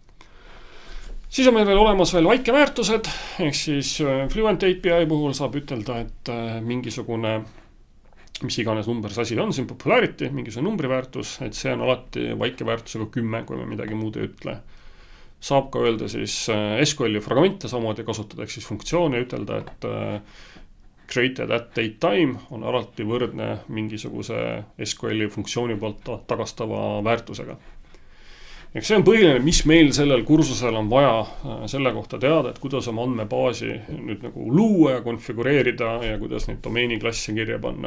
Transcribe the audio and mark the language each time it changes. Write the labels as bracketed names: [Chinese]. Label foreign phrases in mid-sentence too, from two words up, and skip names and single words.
[Estonian] Siis on meil veel olemas veel väikeväärtused, ehk siis Fluent API puhul saab ütelda, et mingisugune mis iganes numbers asi on, siin popularity, mingisugune numbriväärtus, et see on alati väikeväärtusega 10, kui me midagi muud ei ütle. Saab ka öelda siis SQL-i fragmente samamoodi kasutada, ehk siis funktsioone ütelda, et [English] created at date time [Estonian] on alati võrdne mingisuguse SQL-i funktsiooni poolt tagastava väärtusega. Ehk see on põhiline, mis meil sellel kursusel on vaja selle kohta teada, et kuidas oma andmebaasi nüüd nagu luua ja konfigureerida ja kuidas neid domeeniklasse kirja panna.